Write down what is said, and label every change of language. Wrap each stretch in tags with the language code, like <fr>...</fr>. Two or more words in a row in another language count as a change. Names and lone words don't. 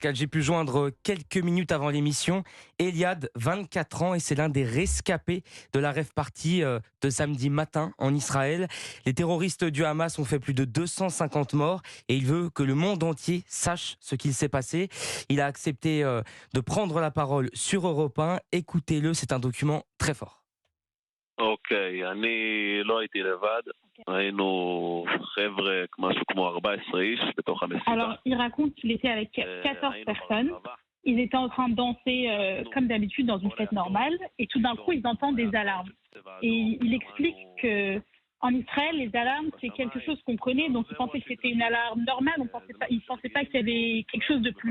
<fr>J'ai pu joindre quelques minutes avant l'émission Eliad, 24 ans, et c'est l'un des rescapés de la rave party de samedi matin en Israël. Les terroristes du Hamas ont fait plus de 250 morts et il veut que le monde entier sache ce qu'il s'est passé. Il a accepté de prendre la parole sur Europe 1. Écoutez-le, c'est un document très fort.</fr> <he>אוקיי, אני לא הייתי לבד, היינו חבר'ה, משהו כמו 14 איש בתוך המסיבה.</he> <fr>Alors, il raconte qu'il était avec 14 personnes. Ils étaient en train de danser comme d'habitude dans une fête normale et tout d'un coup, ils entendent des alarmes. Et il explique que en Israël, les alarmes, c'est quelque chose qu'on connaît, donc ils pensaient que c'était une alarme normale, ils ne pensaient pas qu'il y avait quelque chose de plus.</fr>